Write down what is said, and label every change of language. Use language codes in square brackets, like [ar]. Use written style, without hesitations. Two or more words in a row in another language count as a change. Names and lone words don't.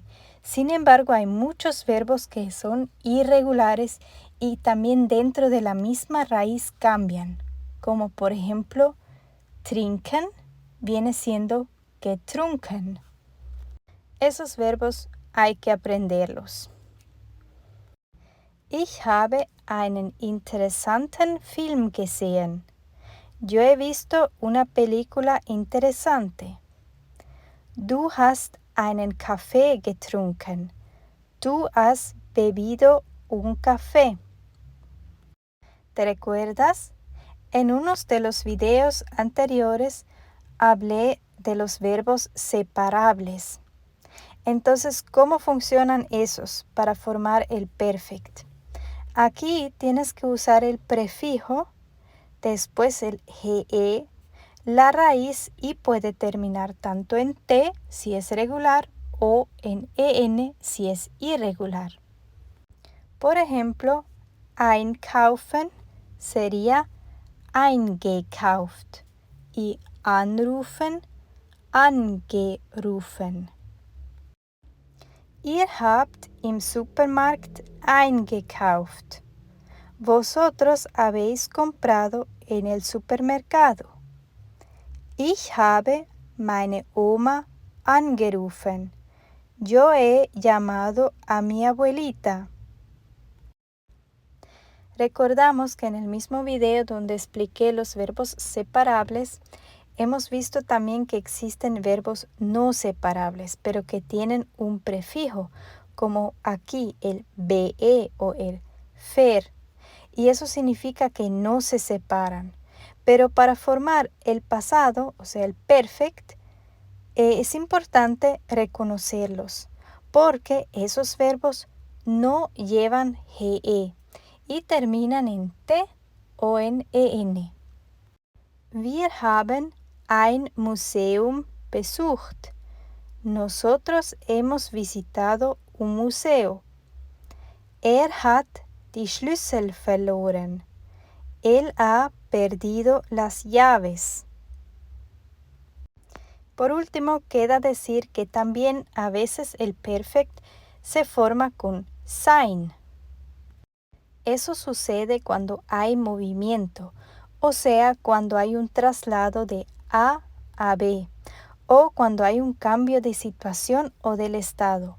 [es] Sin embargo, hay muchos verbos que son irregulares y también dentro de la misma raíz cambian, como por ejemplo, trinken viene siendo getrunken. Esos verbos hay que aprenderlos. [de] Ich habe einen interessanten Film gesehen. [es] Yo he visto una película interesante. [de] Du hast einen Kaffee getrunken. [es] Tú has bebido un café. ¿Te recuerdas? En unos de los videos anteriores hablé de los verbos separables. Entonces, ¿cómo funcionan esos para formar el perfect? Aquí tienes que usar el prefijo, después el GE, la raíz y puede terminar tanto en T si es regular o en EN si es irregular. Por ejemplo, einkaufen sería eingekauft y anrufen, angerufen. [de] Ihr habt im Supermarkt eingekauft. [es] Vosotros habéis comprado en el supermercado. [de] Ich habe meine Oma angerufen. [es] Yo he llamado a mi abuelita. Recordamos que en el mismo video donde expliqué los verbos separables, hemos visto también que existen verbos no separables, pero que tienen un prefijo, como aquí el be o el fer, y eso significa que no se separan. Pero para formar el pasado, o sea, el perfect, es importante reconocerlos, porque esos verbos no llevan GE y terminan en T o en EN. [de] Wir haben ein Museum besucht. [es] Nosotros hemos visitado un museo. [de] Hat die Schlüssel verloren. [es] Él ha perdido las llaves. Por último, queda decir que también a veces el perfect se forma con sein. Eso sucede cuando hay movimiento, o sea, cuando hay un traslado de A a B, o cuando hay un cambio de situación o del estado.